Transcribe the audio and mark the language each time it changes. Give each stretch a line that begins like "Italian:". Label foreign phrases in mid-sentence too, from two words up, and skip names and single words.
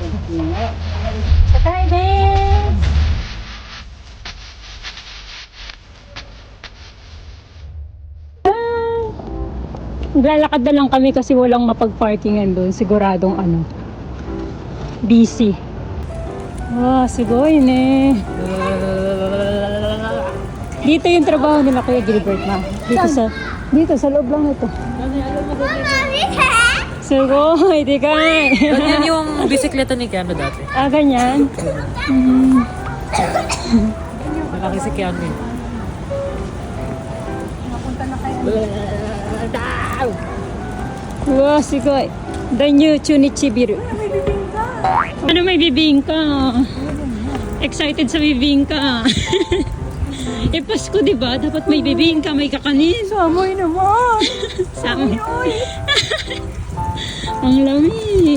Japanese: 高いです。
Filipino: Naglalakad na lang kami kasi walang mapag-parkingan doon. Siguradong busy. Wow,
Japanese: すごいね.
Filipino: Dito yung trabaho nila Kuya Gilbert ma. Dito sa loob lang ito. Sugoi, di ka. Ganyan yung bisikleta ni Keanu dati. Ah, ganyan? Malaki si Keanu eh. Napunta na kayo. Wow, sugoi. The new Chunichi Biru. Ano may bibingka? Excited sa bibingka. Eh, Pasko diba? Dapat may bibingka, may kakanin. Samoy naman! Samoy. Ang lamig.